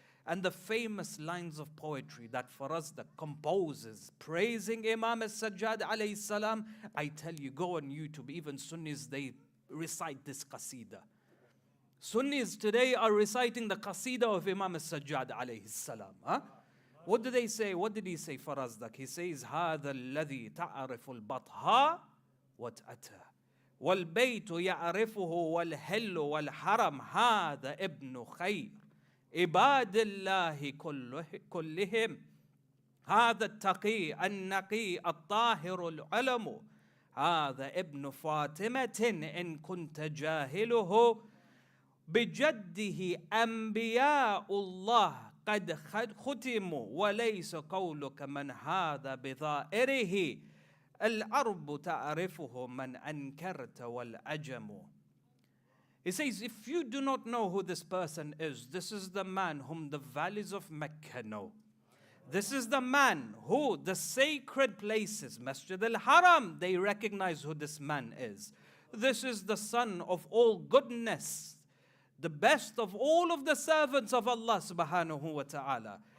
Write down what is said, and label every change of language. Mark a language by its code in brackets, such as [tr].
[en] And the famous lines of poetry that Farazdak composes praising Imam Sajjad alayhi salam, I tell you, go on YouTube, even Sunnis, they recite this qasida. Sunnis today are reciting the qasida of Imam Sajjad alayhi salam. Huh? What do they say? What did he say, Farazdak? He says, [ar] هذا الذي تعرف البطحاء وتأتى والبيت يعرفه والحل والحرم هذا ابن خير عباد الله كلهم هذا التقي النقي الطاهر العلم هذا ابن فاطمة إن كنت جاهله بجده أنبياء الله قد ختموا وليس قولك من هذا بظائره العرب تعرفه من أنكرت والعجم. [en] He says, if you do not know who this person is, this is the man whom the valleys of Mecca know. This is the man who the sacred places, Masjid al-Haram, they recognize who this man is. This is the son of all goodness, the best of all of the servants of Allah subhanahu wa ta'ala.